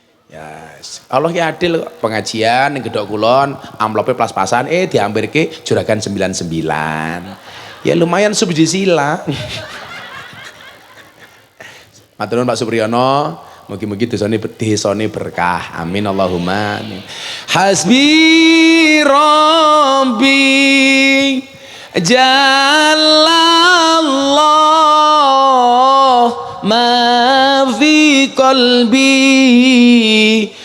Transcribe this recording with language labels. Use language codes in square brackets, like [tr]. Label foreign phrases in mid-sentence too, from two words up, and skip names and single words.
[jv] Yes. Allah ki adil kok. Pengajian ning Gedhok Kulon, amplopnya pas-pasan diampirke juragan 99. Ya lumayan subsidi sila. Matur nuwun Pak Supriyono, mugi-mugi desane berkah. [ar] Amin Allahumma. Amin. Hasbi Rabbi Jalallah ma fi qalbi